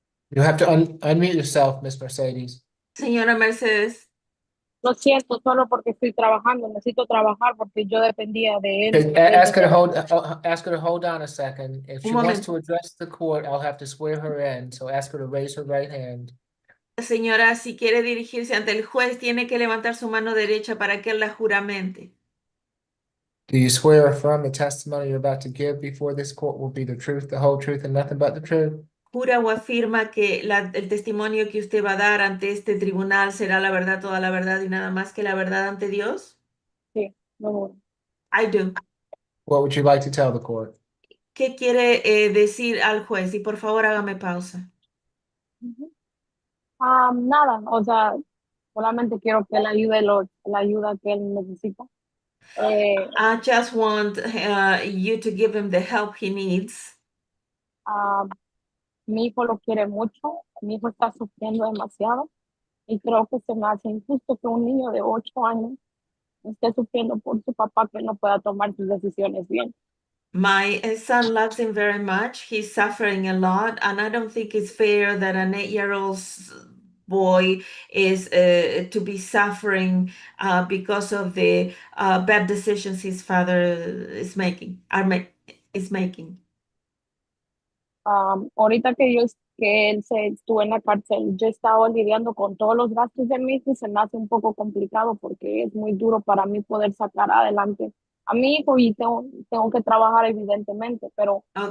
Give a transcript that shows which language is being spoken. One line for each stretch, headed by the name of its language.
English: you have to unmute yourself, Miss Mercedes.
Spanish: Señora Mercedes, Lo siento, solo porque estoy trabajando, necesito trabajar porque yo dependía de él.
English: Okay, ask her to hold, ask her to hold on a second. If
Spanish: un
English: she wants
Spanish: momento.
English: to address the court, I'll have to swear her in, so ask her to raise her right hand.
Spanish: Señora, si quiere dirigirse ante el juez, tiene que levantar su mano derecha para que él la juramente.
English: Do you swear or affirm the testimony you're about to give before this court will be the truth, the whole truth, and nothing but the truth?
Spanish: ¿Jura o afirma que el testimonio que usted va a dar ante este tribunal será la verdad, toda la verdad y nada más que la verdad ante Dios? Sí, lo juro.
English: I do. What would you like to tell the court?
Spanish: ¿Qué quiere decir al juez? Y por favor, hágame pausa. Ujú. Nada, o sea, solamente quiero que él ayude la ayuda que él necesita.
English: I just want you to give him the help he needs.
Spanish: Mi hijo lo quiere mucho, mi hijo está sufriendo demasiado y creo que se me hace injusto que un niño de 8 años esté sufriendo por su papá que no pueda tomar sus decisiones bien.
English: My son loves him very much. He's suffering a lot, and I don't think it's fair that an 8-year-old boy is to be suffering because of the bad decisions his father is making. Is making.
Spanish: Ahorita que él se estuvo en la cárcel, yo estaba lidiando con todos los gastos de mi hijo y se me hace un poco complicado porque es muy duro para mí poder sacar adelante a mi hijo y tengo que trabajar evidentemente, pero en el